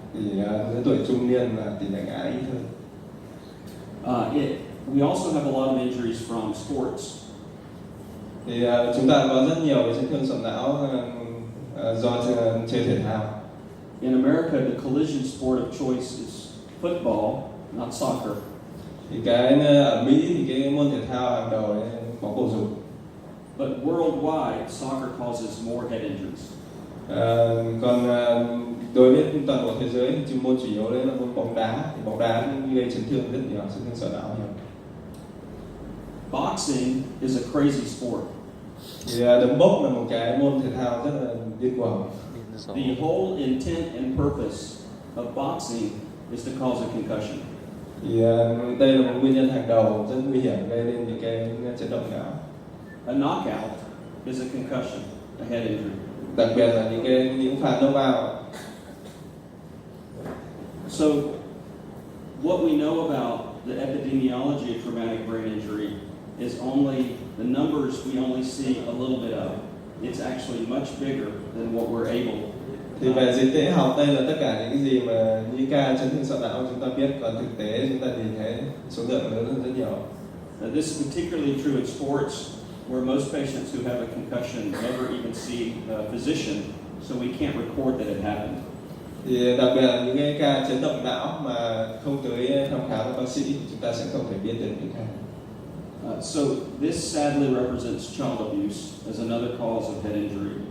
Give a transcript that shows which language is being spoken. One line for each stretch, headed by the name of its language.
Vietnamese: Thì lứa tuổi trung niên là tỷ lệ ngã ít hơn.
English: We also have a lot of injuries from sports.
Vietnamese: Thì chúng ta có rất nhiều cái chấn thương sọ não do chơi thể thao.
English: In America, the collision sport of choice is football, not soccer.
Vietnamese: Thì ở Mỹ thì cái môn thể thao hàng đầu là bóng bầu dục.
English: But worldwide, soccer causes more head injuries.
Vietnamese: Còn đối với toàn bộ thế giới thì chuyên môn chủ yếu đấy là môn bóng đá, thì bóng đá gây chấn thương rất nhiều, chấn thương sọ não nhiều.
English: Boxing is a crazy sport.
Vietnamese: Thì đấm bốc là một cái môn thể thao rất là điên cuồng.
English: The whole intent and purpose of boxing is to cause a concussion.
Vietnamese: Thì đây là một nguyên nhân hàng đầu rất nguy hiểm gây nên những cái chấn động não.
English: A knockout is a concussion, a head injury.
Vietnamese: Đặc biệt là những pha knockout.
English: So, what we know about the epidemiology of traumatic brain injury is only the numbers we only see a little bit of. It's actually much bigger than what we're able.
Vietnamese: Thì về dịch tễ học đây là tất cả những cái gì mà những ca chấn thương sọ não chúng ta biết, còn thực tế chúng ta nhìn thấy số lượng lớn hơn rất nhiều.
English: This is particularly true in sports, where most patients who have a concussion never even see a physician, so we can't record that it happened.
Vietnamese: Thì đặc biệt là những cái ca chấn động não mà không tới thăm khám với bác sĩ, chúng ta sẽ không thể biết được những ca.
English: So this sadly represents child abuse as another cause of head injury.